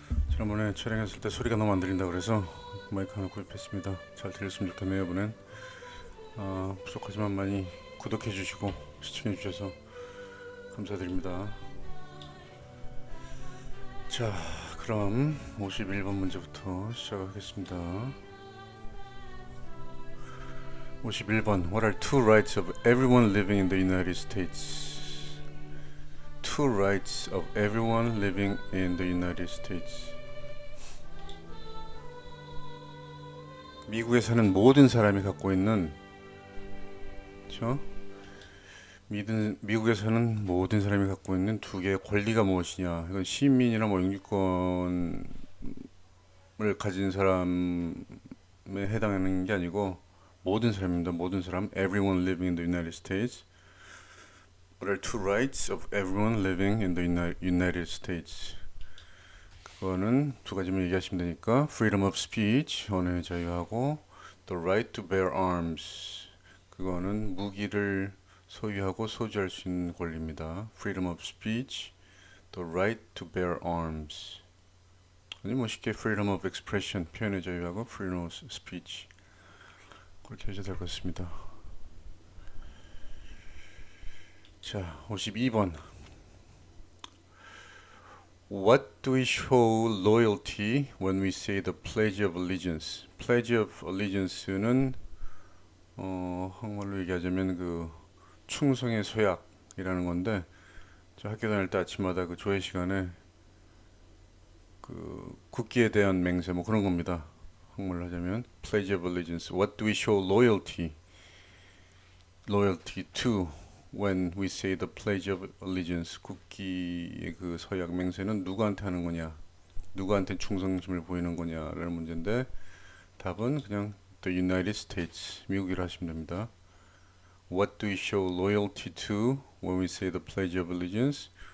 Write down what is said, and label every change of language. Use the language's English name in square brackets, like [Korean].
[Korean] 지난번에 촬영했을 때 소리가 너무 안 들린다 그래서 마이크 하나 구입했습니다. 잘 들렸으면 좋겠네요. 이번엔 부족하지만 많이 구독해 주시고 시청해 주셔서 감사드립니다. 자, 그럼 51번 문제부터 시작하겠습니다. 51번. [English] What are two rights of everyone living in the United States? Two rights of everyone living in the United States. [Korean] 미국에 사는 모든 사람이 갖고 있는, 그렇죠? 미국에 사는 모든 사람이 갖고 있는 두 개의 권리가 무엇이냐? 이건 시민이나 뭐 영주권을 가진 사람에 해당하는 게 아니고 모든 사람입니다. 모든 사람. [English] Everyone living in the United States. What are two rights of everyone living in the United States? [Korean] 그거는 두 가지만 얘기하시면 되니까 [English] Freedom of speech, [Korean] 언어의 자유하고 [English] The right to bear arms. [Korean] 그거는 무기를 소유하고 소지할 수 있는 권리입니다. [English] Freedom of speech, the right to bear arms. [Korean] 아니 뭐 쉽게 [English] freedom of expression, [Korean] 표현의 자유하고 [English] freedom of speech [Korean] 그렇게 해도 될 것 같습니다. 자, 52번. [English] What do we show loyalty when we say the Pledge of Allegiance? [Korean] Pledge of Allegiance는 한국말로 얘기하자면 그 충성의 서약이라는 건데, 저 학교 다닐 때 아침마다 그 조회 시간에 그 국기에 대한 맹세 뭐 그런 겁니다. 한국말로 하자면 [English] Pledge of Allegiance. What do we show loyalty to when we say the Pledge of Allegiance? [Korean] 국기의 그 서약 맹세는 누구한테 하는 거냐, 누구한테 충성심을 보이는 거냐라는 문제인데, 답은 그냥 The United States, 미국이라 하시면 됩니다. [English] What do we show loyalty to when we say the Pledge of Allegiance?